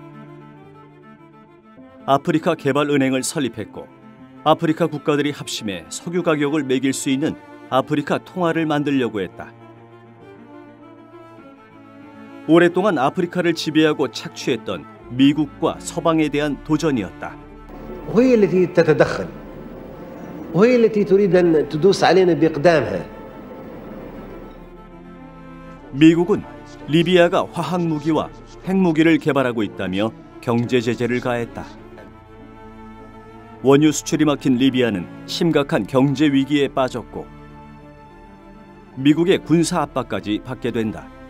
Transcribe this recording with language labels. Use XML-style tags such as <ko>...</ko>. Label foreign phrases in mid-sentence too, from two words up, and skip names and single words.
<ko>아프리카 개발은행을 설립했고 아프리카 국가들이 합심해 석유 가격을 매길 수 있는 아프리카 통화를 만들려고 했다. 오랫동안 아프리카를 지배하고 착취했던 미국과 서방에 대한 도전이었다.</ko> <ar>وهي التي تتدخل وهي التي تريد أن تدوس علينا بإقدامها.</ar> <ko>미국은 리비아가 화학 무기와 핵무기를 개발하고 있다며 경제 제재를 가했다. 원유 수출이 막힌 리비아는 심각한 경제 위기에 빠졌고 미국의 군사 압박까지 받게 된다.</ko>